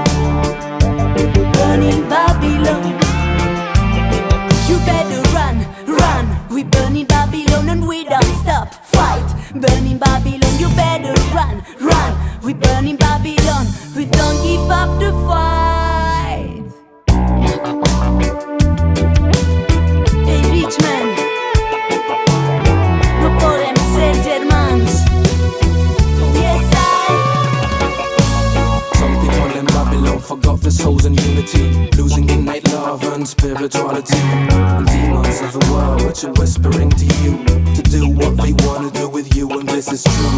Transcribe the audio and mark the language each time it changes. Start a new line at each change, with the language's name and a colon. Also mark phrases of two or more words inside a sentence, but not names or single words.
English: Burning Babylon. You better run, run. We burning Babylon and we don't stop. Fight, burning Babylon. You better run, run. We burning Babylon. We don't give up the fight.
Catalan: Hey Richman, no podem ser germans.
English: Yes Some people in Babylon forgot the souls and unity, losing innate love and spirituality. And demons of the world which are whispering to you to do what they want to do with you, and this is true.